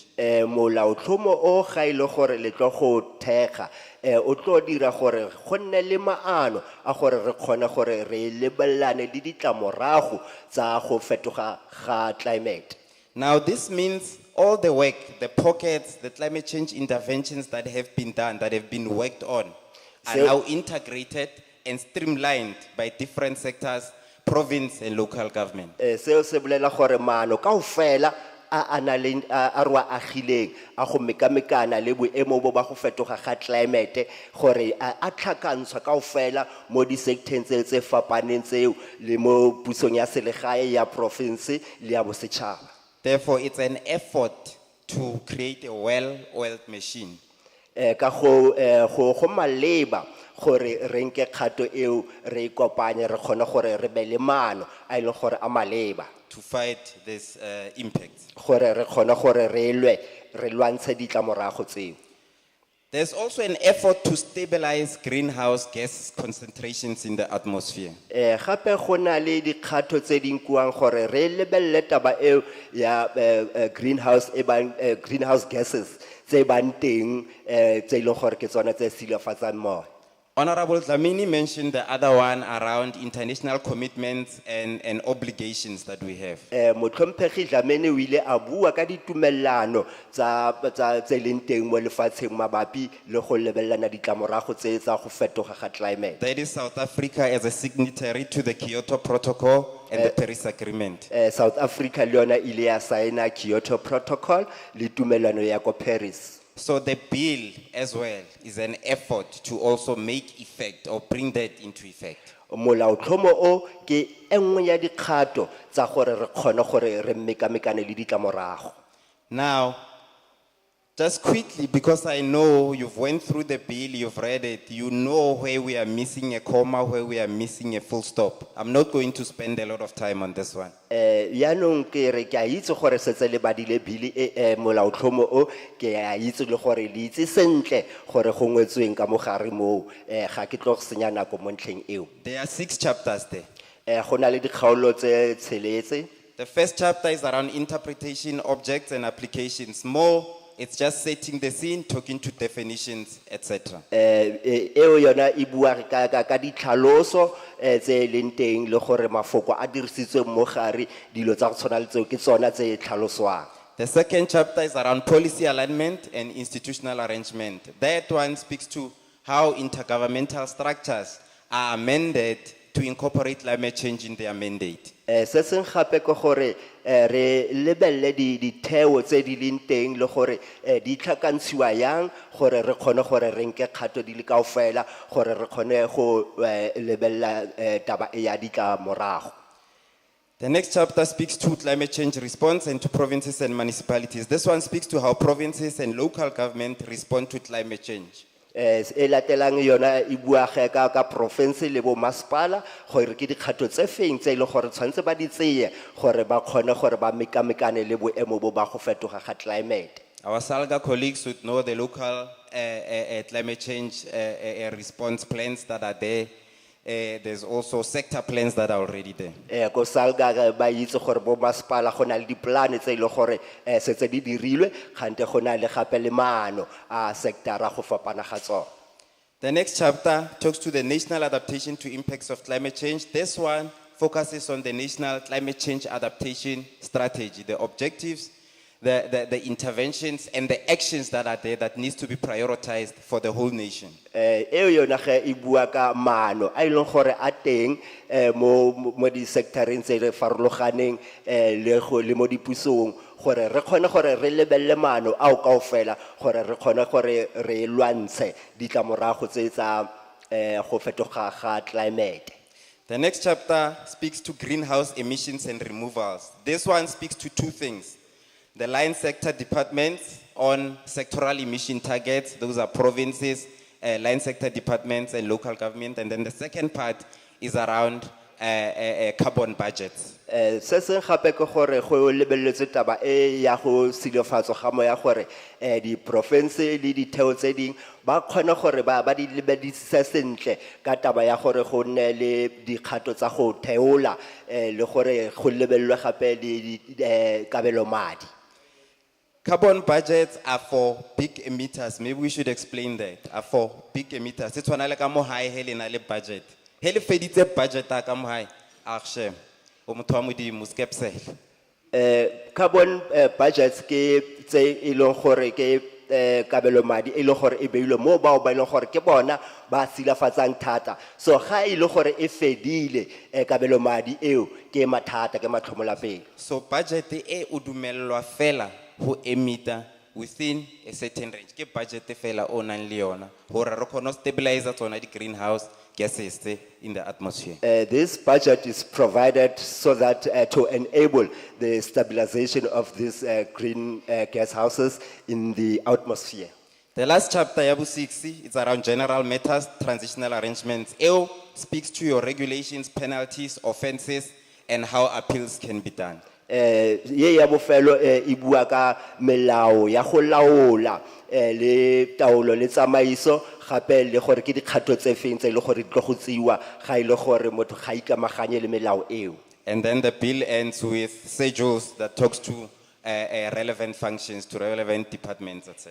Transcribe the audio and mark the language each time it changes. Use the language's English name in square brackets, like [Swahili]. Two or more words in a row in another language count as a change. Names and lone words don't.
[Tswana] Molaotlhomo o ga ile gore le tlo go thega o tlo dira gore go nne le maano a gore re kgone gore re lebellane le ditlamorago tsa go fetoga ga climate. [English] Now this means all the work, the pockets, the climate change interventions that have been done, that have been worked on, are now integrated and streamlined by different sectors, province and local government. [Tswana] Seo se bolela gore maano kaofela a re wa agileng a go mekamekana le boemo bo ba go fetoga ga climate gore a tlhakantshwa kaofela mo di sectors tse fapaneng tseo le mo pusong ya selegae ya province le ya bosetšhaba. [English] Therefore, it's an effort to create a well-oiled machine. [Tswana] Ka go maleba gore re nke kgato eo re ikopanye re kgone gore re be le maano a ile gore a maleba [English] to fight this impact. [Tswana] gore re kgone gore re lwantshe ditlamorago tseo. [English] There's also an effort to stabilize greenhouse gas concentrations in the atmosphere. [Tswana] Gape go na le dikgato tse di nkuang gore re lebelle taba eo ya [English] greenhouse gases [Tswana] tse bang teng tse ile gore ke tsona tse silafatsang moya. [English] Honorable Dlamini mentioned the other one around international commitments and obligations that we have. [Tswana] Motlhomphegi Dlamini o ile a bua ka ditumellano tse leng teng mo lefatsheng mabapi le go lebellana ditlamorago tse tsa go fetoga ga climate. [English] That is South Africa as a signatory to the Kyoto Protocol and the Paris Agreement. [Tswana] South Africa le yona ile ya signa Kyoto Protocol le tumellano ya ko Paris. [English] So the bill as well is an effort to also make effect or bring that into effect. [Tswana] Molaotlhomo o ke enngwe ya dikgato tsa gore re kgone gore re mekamekane le ditlamorago. [English] Now, just quickly, because I know you've went through the bill, you've read it, you know where we are missing a comma, where we are missing a full stop. I'm not going to spend a lot of time on this one. [Tswana] Yaanong ke re ke a itse gore setse le badile bili molaotlhomo o ke a itse le gore le itse sentle gore go ngwetsweng ka mogare mo ga ke tlo go senya nako mo ntlheng eo. [English] There are 6 chapters there. [Tswana] Go na le dikgaolo tse tsheletse. [English] The first chapter is around interpretation, objects and applications. More, it's just setting the scene, talking to definitions, etc. [Tswana] Eo yona e bua ka ditlhaloso tse leng teng le gore mafoko a dirisitsweng mo gare dilo tsa go tshwana le tseo ke tsona tse tlhaloswang. [English] The second chapter is around policy alignment and institutional arrangement. That one speaks to how intergovernmental structures are amended to incorporate climate change in their mandate. [Tswana] Se seng gape ke gore re lebelle ditheo tse di leng teng le gore di tlhakantshiwa yang gore re kgone gore re nke kgato di le kaofela gore re kgone go lebella taba e ya ditlamorago. [English] The next chapter speaks to climate change response and to provinces and municipalities. This one speaks to how provinces and local government respond to climate change. [Tswana] E latelang yona e bua ka province le bo masepala gore ke dikgato tse feng tse ile gore tshwantse ba di tseye gore ba kgone gore ba mekamekane le boemo bo ba go fetoga ga climate. [English] Our Salga colleagues would know the local climate change response plans that are there. There's also sector plans that are already there. [Tswana] Ko Salga ba itse gore bo masepala go na le diplane tse ile gore setse di dirilwe gante go na le gape le maano a sectora go fapana ga tsona. [English] The next chapter talks to the national adaptation to impacts of climate change. This one focuses on the national climate change adaptation strategy, the objectives, the interventions and the actions that are there that needs to be prioritized for the whole nation. [Tswana] Eo yona ge e bua ka maano a ileng gore a teng mo di sectoreng tse re farologaneng le mo dipusong gore re kgone gore re lebelle maano a o kaofela gore re kgone gore re lwantshe ditlamorago tse tsa go fetoga ga climate. [English] The next chapter speaks to greenhouse emissions and removals. This one speaks to 2 things. The line sector departments on sectoral emission targets, those are provinces, line sector departments and local government. And then the second part is around carbon budgets. [Tswana] Se seng gape ke gore go lebelletse taba e ya go silafatso ga mo ya gore di province le ditheo tse ding ba kgona gore ba di lebedisa sentle ka taba ya gore go nne le dikgato tsa go theola le gore go lebellwe gape le kabelo madi. [English] Carbon budgets are for big emitters. Maybe we should explain that. Are for big emitters. It's one like a more high helena budget. Hele feditse budget a ka mo high. Akshe. O motho wa modi muskepsel. Carbon budgets [Tswana] ke tse e leng gore ke kabelo madi e leng gore e beilwe mo ba e leng gore ke bona ba silafatsang thata. So ga e le gore e fedile kabelo madi eo ke mathata ke matlhomola pele. So budget e o dumellwa fela ho emitter [English] within a certain range. [Tswana] Ke budget fela o nang le yona hore re kgone stabilize tsona di [English] greenhouse gases in the atmosphere. This budget is provided so that to enable the stabilization of these green gas houses in the atmosphere. The last chapter, Yabu 60, it's around general matters, transitional arrangements. EO speaks to your regulations, penalties, offenses, and how appeals can be done. [Tswana] Ye ya bofelo e bua ka melao ya go laola le taolo le tsamaiso gape le gore ke dikgato tse feng tse le gore di tlo go tsiwa ga ile gore motho ga ikamaganye le melao eo. [English] And then the bill ends with schedules that talks to relevant functions to relevant departments, etc.